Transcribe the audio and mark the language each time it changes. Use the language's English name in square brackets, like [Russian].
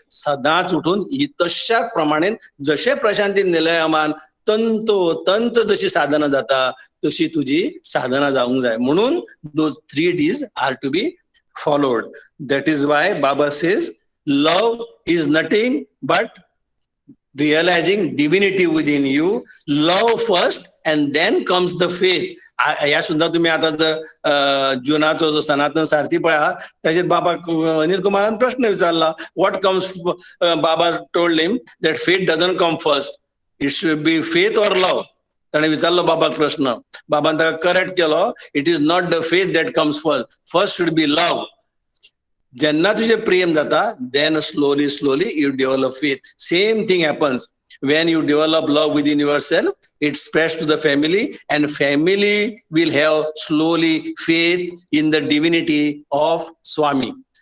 [Goan Konkani] सदांच उठून तशाच प्रमाणे जशे प्रशांती निलयमान तंतोतंत जशी साधना जाता तशी तुझी साधना जावंक जाय. [English] म्हणून those 3 Ds are to be followed. That is why Baba says Love is nothing but realizing divinity within you. Love first and then comes the faith. [Goan Konkani] या सुद्धा तुम्ही आता जर जुनाचो जो सनातन सारथी पळया त्याचेर बाबा अनिल कुमारान प्रश्न विचारला, [English] What comes, Baba told him that faith doesn't come first, it should be faith or love. [Goan Konkani] ताणे विचारलो बाबाक प्रश्न, बाबान ताका करेक्ट केलो, [English] It is not the faith that comes first, first should be love. [Goan Konkani] जेन्ना तुझे प्रेम जाता, [English] then slowly you develop faith. Same thing happens when you develop love within yourself, it spreads to the family, and family will have slowly faith in the divinity of Swami.